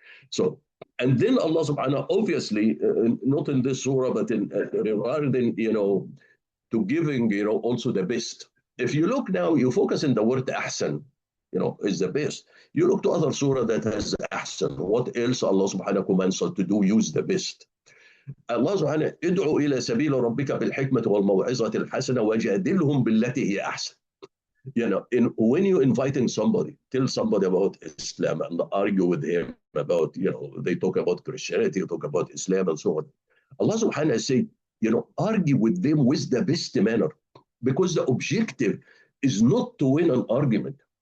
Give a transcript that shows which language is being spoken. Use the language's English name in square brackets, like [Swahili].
[English] So, and then Allah subhanahu, obviously, not in this surah, but in regarding, to giving, also the best. If you look now, you focus on the word ahsan, is the best. You look to other surah that has ahsan. What else Allah subhanahu commands us to do? Use the best. [Arabic] Allah subhanahu, ادعو إلى سبيل ربك بالحكمة والموعظة الحسنة وجادلهم بالتي هي أحسن. [English] When you're inviting somebody, tell somebody about Islam and argue with him about, they talk about Christianity, talk about Islam and so on. Allah subhanahu say, argue with them with the best manner, because the objective is not to win an argument.